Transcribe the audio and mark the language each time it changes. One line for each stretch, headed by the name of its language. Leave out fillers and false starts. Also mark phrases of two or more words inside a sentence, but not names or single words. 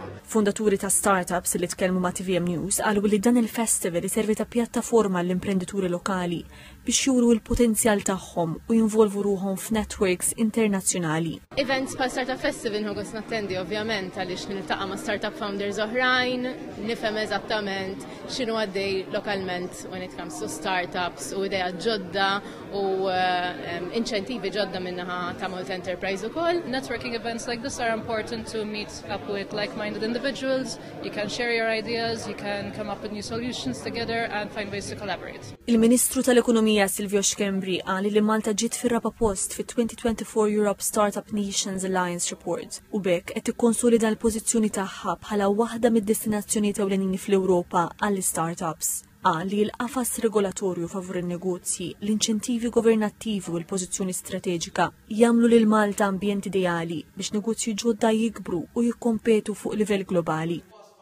Maltese: Fundaturi ta' startups li tkellmu ma' TVM News qalu li dan il-festival iservi ta' pjattaforma l-imprenditori lokali biex juru l-potenzjal tagħhom u jinvolvu ruhom f'networks internazzjonali. Events pa' Startup Festival ħogos nattendi ovvjament għaliex niltaqa' ma'
English: startup founders
Maltese: oħrajn, nifhem eżattament x'inhu għaddej lokalment
English: when it comes to startups
Maltese: u idea ġodda u inċentivi ġodda minnaħa ta' Malta Enterprise ukoll.
English: Networking events like this are important to meet up with like-minded individuals. You can share your ideas, you can come up with new solutions together and find ways to collaborate.
Maltese: Il-Ministru tal-Ekonomija Silvio Xkembri qal li Malta ġiet fir-raba post fit-2024 Europe Startup Nations Alliance Report u bekk qed tikkonsolida l-pożizzjoni tagħha bħala waħda mid-destinazzjonijiet ewlenin fl-Ewropa għall-startups. Qal li l-qafas regolatorju favur in-negozji, l-inċentivi governattivi u l-pożizzjoni strateġika jagħmlu lil Malta ambjent ideali biex negozji ġodda jikbru u jikkompetu fuq livell globali.